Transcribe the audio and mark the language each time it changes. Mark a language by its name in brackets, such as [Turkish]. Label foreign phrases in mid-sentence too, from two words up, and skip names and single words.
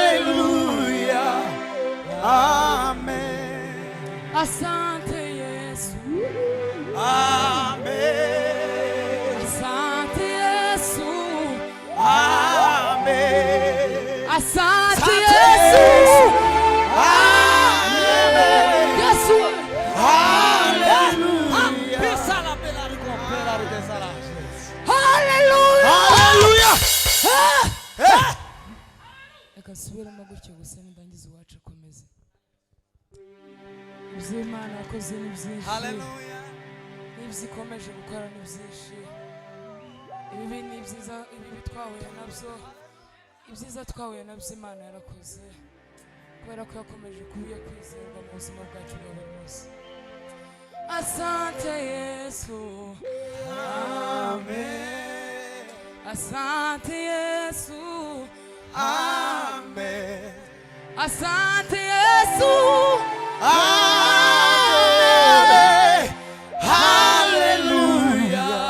[Swahili] Hallelujah. Amen. Asante Yesu. Amen. Asante Yesu. Amen. Asante Asante Yesu. Yesu. Amen. Yesu. Hallelujah. Hallelujah. Hallelujah. Ah. Eh. [Kinyarwanda] Reka nsubiremo gutyo gusa nidangiza iwacu akomeze. Ibyo Imana yakoze ni byinshi. Hallelujah. N'ibyo ikomeje gukora ni byinshi. Ibibi ni byiza, ibibi twahuye nabyo. Ibyiza twahuye nabyo Imana yarakoze. Kubera ko yakomeje kuba iyo kwizerwa mu buzima bwacu bwa buri munsi. [Swahili] Asante Yesu. Amen. Asante Yesu. Amen. Asante Yesu. Amen. Hallelujah.